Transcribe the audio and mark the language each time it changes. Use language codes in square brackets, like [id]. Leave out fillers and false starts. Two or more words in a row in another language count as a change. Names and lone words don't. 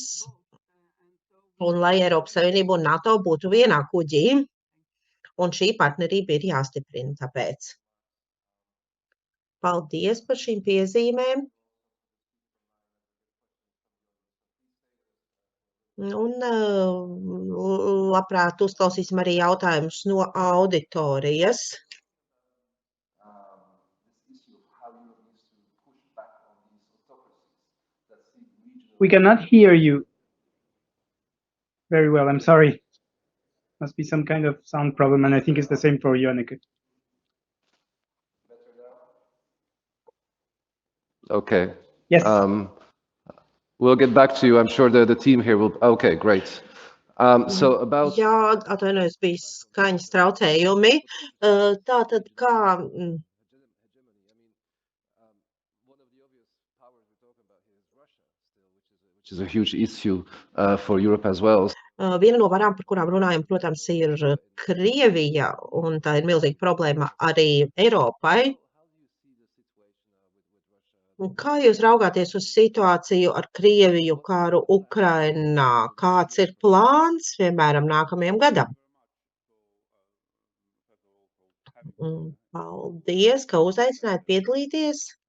[lv] Un lai Eiropas Savienība un NATO būtu vienā kuģī, un šī partnerība ir jāstiprina tāpēc. Paldies par šīm piezīmēm. Un labprāt uzklausīsim arī jautājumus no auditorijas. [en] We cannot hear you very well. I'm sorry. Must be some kind of sound problem, and I think it's the same for you, Anneke. Okay. Yes. We'll get back to you. I'm sure the team here will. Okay, great. So about. [lv] Jā, atvainojos, bija skaņas traucējumi. Tātad kā. [en] Which is a huge issue for Europe as well. [lv] Viena no varām, par kurām runājam, protams, ir Krievija, un tā ir milzīga problēma arī Eiropai. Un kā jūs raugāties uz situāciju ar Krieviju, kāru Ukrainā? Kāds ir plāns, piemēram, nākamajam gadam? Paldies, ka uzaicinājāt piedalīties.